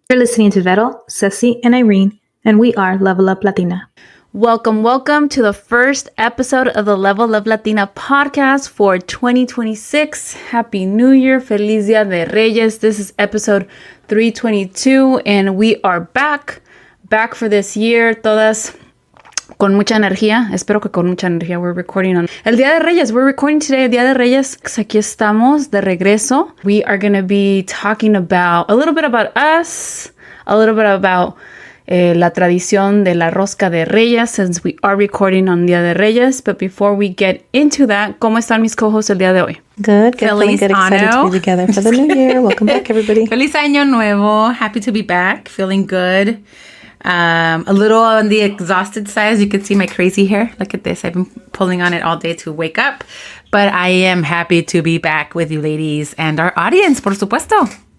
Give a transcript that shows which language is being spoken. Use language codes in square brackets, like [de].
[en] You're listening to Vero, Cecy, and Irene, and we are Level Up Latina. Welcome to the first episode of the Level Up Latina podcast for 2026. Happy New Year. [es] Feliz Dia de Reyes. [en] This is episode 322, and we are back for this year. [es] Todas con mucha energía. Espero que con mucha energía. [en] We're recording on El Día de Reyes. We're recording today, El Día de Reyes. [es] Aquí estamos de regreso. [en] We are going to be talking about a little bit about us, a little bit about [es] la tradición de la rosca de Reyes, [en] since we are recording on Día de Reyes. But before we get into that, [es] ¿cómo están mis co-hosts el día de hoy? [en] Good. Feeling good. Excited to be together for the new year. Welcome back, everybody. [es] Feliz Año Nuevo. [en] Happy to be back. Feeling good. A little on the exhausted side. As you can see my crazy hair. Look at this. I've been pulling on it all day to wake up. But I am happy to be back with you ladies and our audience, [es] por supuesto.